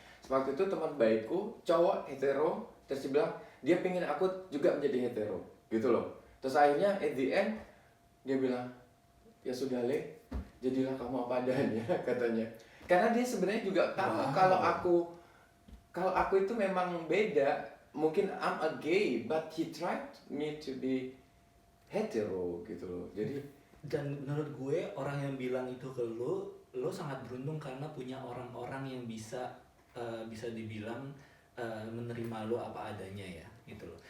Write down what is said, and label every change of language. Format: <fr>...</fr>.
<id>Waktu itu teman baikku cowok hetero, terus dia bilang dia pengen aku juga menjadi hetero gitu loh. Terus akhirnya</id> <en>at the end</en> <id>dia bilang ya sudah Le, jadilah kamu apa adanya katanya. Karena dia sebenarnya juga tahu kalau aku itu memang beda.</id> <en>Mungkin I'm a gay, but he tried me to be hetero</en> <id>gitu loh. Jadi dan menurut gue orang yang bilang itu ke lo sangat beruntung karena punya orang-orang yang bisa dibilang menerima lo apa adanya ya gitu loh.</id>